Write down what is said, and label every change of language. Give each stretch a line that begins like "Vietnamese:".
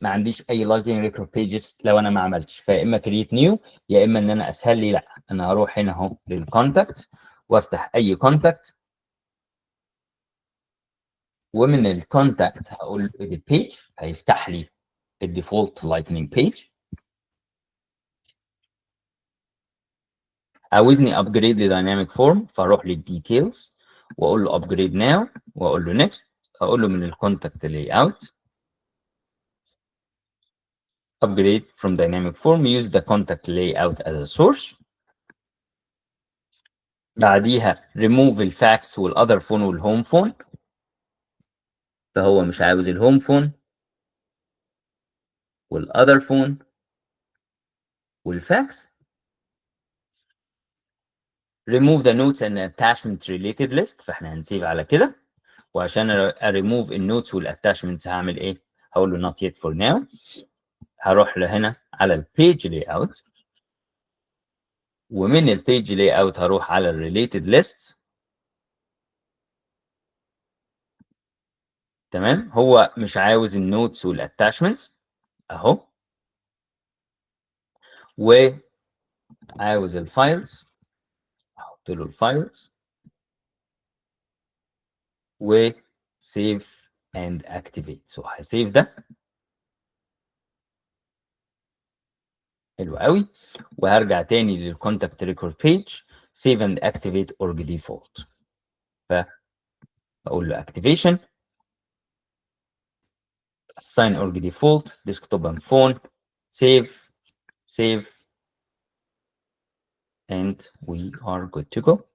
Arabic: ما عنديش اي لايتنج ريكورد بيجز لو انا ما عملتش، فيا اما كريت نيو يا اما ان انا اسهل لي لا انا هروح هنا اهو للكونتاكت وافتح اي كونتاكت، ومن الكونتاكت هقول edit page هيفتح لي الديفولت لايتنينج بيج. عاوزني ابجريد لدايناميك فورم، فاروح للديتيلز واقول له ابجريد ناو واقول له نيكست. اقول له من الكونتاكت لاي اوت
English: upgrade from dynamic form use the contact layout as a source.
Arabic: بعديها remove الفاكس والاذر فون والهوم فون، فهو مش عاوز الهوم فون والاذر فون والفاكس.
English: remove the notes and attachment related list،
Arabic: فاحنا هنسيب على كده. وعشان اريموف النوتس والاتاشمنتس هعمل ايه؟ هقول له not yet for now. هروح لهنا على البيج لاي اوت، ومن البيج لاي اوت هروح على الريليتد ليست. تمام، هو مش عاوز النوتس والاتاشمنتس اهو، وعاوز الفايلز، احط له الفايلز و
English: save and activate.
Arabic: سو هسيف ده، حلو قوي. وهرجع تاني للكونتاكت ريكورد بيج
English: save and activate org default.
Arabic: فاقول له
English: activation assign org default desktop and phone save and we are good to go.